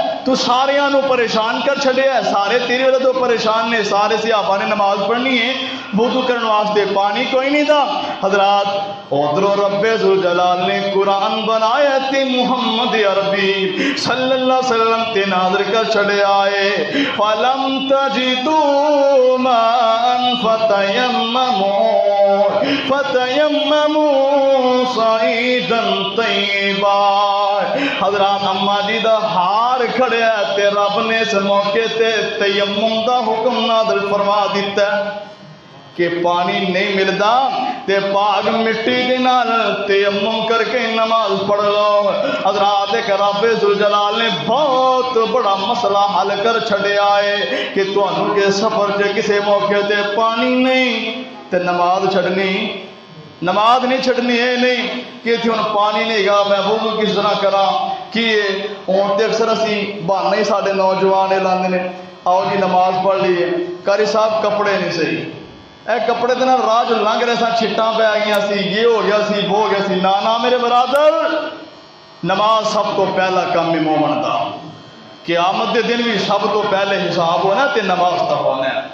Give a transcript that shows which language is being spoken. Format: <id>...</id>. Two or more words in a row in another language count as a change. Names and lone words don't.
<pa>تو سارے نو پریشان کر چھڑے ہے، سارے تیری وجہ تو پریشان نے، سارے صحابہ نے نماز پڑھنی ہے، وضو کرنے واسطے پانی کوئی نہیں تھا۔ حضرات ادھروں رب ذوالجلال نے قرآن بنایا تے محمد عربی</pa> <ar>صلی اللہ علیہ وسلم</ar> <pa>تے نازل کر چھڑے آئے،</pa> <ar>فَلَمْ تَجِدُوا مَاءً فَتَيَمَّمُوا صَعِيدًا طَيِّبًا۔</ar> <pa>حضرات اماں جی دا ہار کھڑیا تے رب نے اس موقع تے تیمم دا حکم نازل فرما دیتا ہے کہ پانی نہیں ملدا تے پاک مٹی دے نال تیمم کر کے نماز پڑھ لو۔ حضرات ایک رب ذوالجلال نے بہت بڑا مسئلہ حل کر چھڑیا ہے کہ تانوں کے سفر چ کسے موقع تے پانی نہیں تے نماز چھڑنی، نماز نہیں چھڑنی ہے نہیں کہ تھی ہن پانی نہیں گا میں وضو کس طرح کراں؟ کہ ہن تے اکثر اسی بہانے ہی ساڈے نوجوان لاندے نے، آؤ جی نماز پڑھ لیے، قاری صاحب کپڑے نہیں صحیح، اے کپڑے دے نال راہ جو لنگ رہے سا چھٹاں پہ گئیاں سی، یہ ہو گیا سی، وہ ہو گیا سی۔ نا میرے برادر، نماز سب تو پہلا کام ہے مومن دا، قیامت دے دن بھی سب تو پہلے حساب ہونا تے نماز دا ہونا ہے۔</pa>